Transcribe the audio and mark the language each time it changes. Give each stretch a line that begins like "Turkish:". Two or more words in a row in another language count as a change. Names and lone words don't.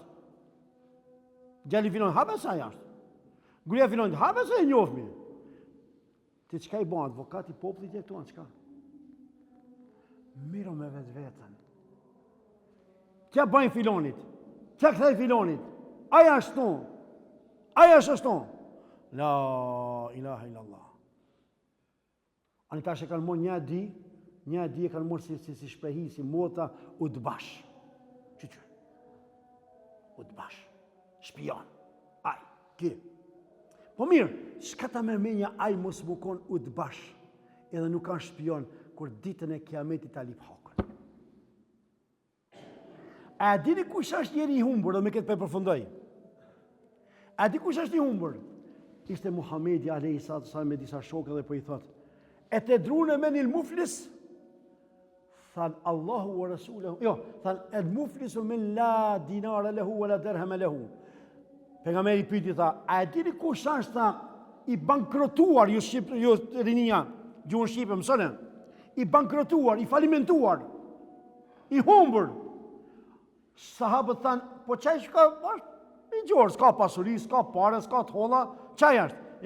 Albanian: Gjalli filonit, habe sa jashtë. Gruja filonit, habe sa e njofmi. Ti qka i bon, advokati poplit e këtuan, qka? Miro me vetë vetën. Kja bajnë filonit, kja këthej filonit, aja ashtu, aja ashtu.
Arabic: لا إله إلا الله.
Albanian: Ani tash e kanë morë një di e kanë morë si shprehi, si mota, u të bash. Qyqy. U të bash. Shpion. Aj, ki. Po mirë, shka ta me menja aj mos bukon u të bash, edhe nuk kanë shpion, kur ditën e kiametit ta lip hakën. A dini kush është njeri i humbur, dhe me këtë për përfundoj? A di kush është i humbur? Ishte Muhamedi
Arabic: عليه الصلاة والسلام
Albanian: me disa shokë dhe po i thot:
Arabic: "أتدرون من المفلس?"
Albanian: Than
Arabic: الله ورسوله.
Albanian: Jo, than
Arabic: المفلس من لا دينار له ولا درهم له.
Albanian: Pejgamberi pyeti tha: "A e dini kush është tha i bankrotuar ju shqip ju rinia, gjuhën shqipe mësoni? I bankrotuar, i falimentuar, i humbur." Sahabët than: "Po çaj shka i gjorë, s'ka pasuri, s'ka pare, s'ka të holla, çaj është?"